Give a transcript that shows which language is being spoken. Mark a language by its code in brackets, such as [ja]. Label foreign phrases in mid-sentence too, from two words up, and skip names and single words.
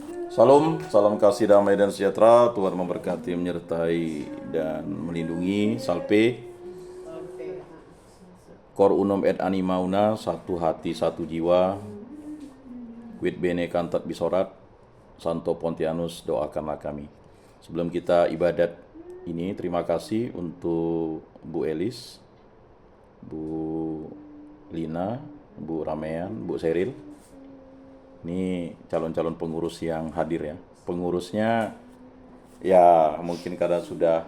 [id] Salam, salam kasih damai dan sejahtera. Tuhan memberkati, menyertai dan melindungi. [la] Salpe, cor unum et anima una, [id] satu hati satu jiwa. [la] Quid bene cantat bisorat, [id] Santo Pontianus doakanlah kami. Sebelum kita ibadat ini, terima kasih untuk Bu Elis, Bu Lina, Bu Ramean, Bu Seril. Ini calon-calon pengurus yang hadir ya. Pengurusnya ya mungkin karena sudah